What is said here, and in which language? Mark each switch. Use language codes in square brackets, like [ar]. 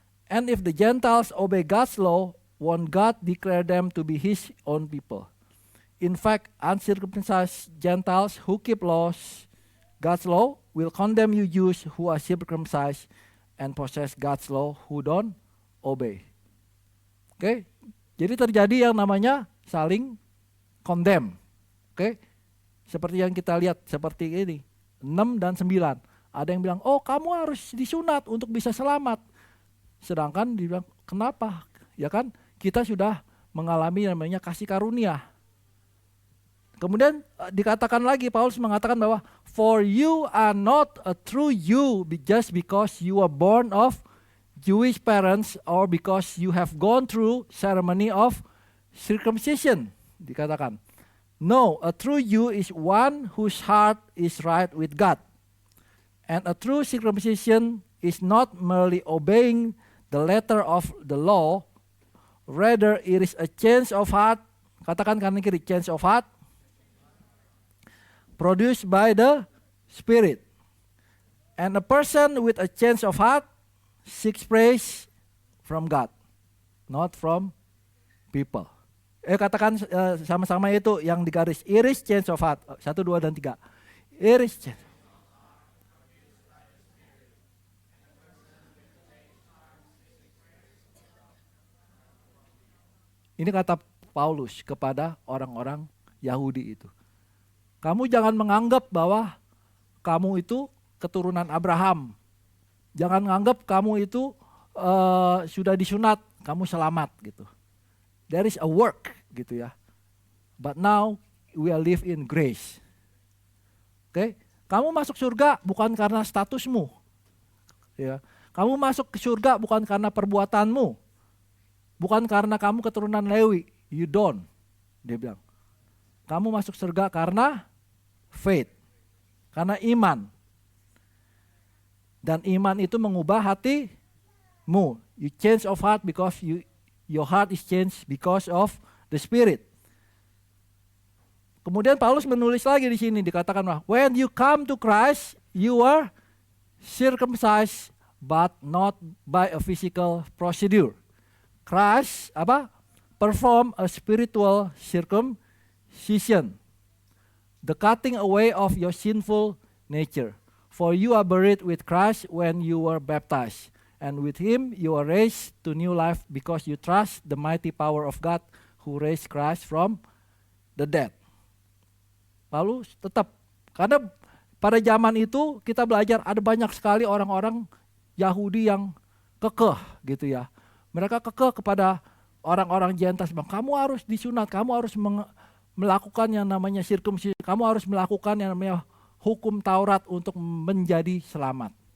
[en] And if the Gentiles obey God's law, won't God declare them to be his own people? In fact, uncircumcised Gentiles who keep God's law will condemn you Jews who are circumcised and possess God's law who don't obey. Oke. [id] Jadi terjadi yang namanya saling condemn. Oke. Seperti yang kita lihat seperti ini. 6 dan 9. Ada yang bilang, "Oh, kamu harus disunat untuk bisa selamat." Sedangkan dibilang, "Kenapa?" Ya kan? Kita sudah mengalami namanya kasih karunia. Kemudian dikatakan lagi, Paulus mengatakan bahwa [en] for you are not a true you just because you are born of Jewish parents or because you have gone through ceremony of circumcision. [id] Dikatakan, [en] no, a true you is one whose heart is right with God. And a true circumcision is not merely obeying the letter of the law, rather it is a change of heart. [id] Katakan kanan kiri, [en] change of heart. Produced by the Spirit. And a person with a change of heart seeks praise from God, not from people. [id] Katakan sama-sama itu yang digaris. [en] Iris change of heart. 1, 2, dan 3. Iris change. [id] Ini kata Paulus kepada orang-orang Yahudi itu. Kamu jangan menganggap bahwa kamu itu keturunan Abraham. Jangan menganggap kamu itu sudah disunat, kamu selamat gitu. [en] There is a work [id] gitu ya. [en] But now we are live in grace. [id] Oke, kamu masuk surga bukan karena statusmu. Ya. Kamu masuk ke surga bukan karena perbuatanmu. Bukan karena kamu keturunan Lewi. [en] You don't. [id] Dia bilang. Kamu masuk surga karena faith, karena iman. Dan iman itu mengubah hatimu. [en] You change of heart because your heart is changed because of the Spirit. [id] Kemudian Paulus menulis lagi di sini, dikatakan bahwa [en] when you come to Christ, you are circumcised but not by a physical procedure. Christ perform a spiritual circumcision. The cutting away of your sinful nature. For you are buried with Christ when you were baptized. And with him you are raised to new life because you trust the mighty power of God who raised Christ from the dead. [id] Lalu tetap, karena pada zaman itu kita belajar ada banyak sekali orang-orang Yahudi yang kekeh gitu ya. Mereka kekeh kepada orang-orang Gentiles. Kamu harus disunat, kamu harus melakukan yang namanya sirkumsisi, kamu harus melakukan yang namanya hukum Taurat untuk menjadi selamat.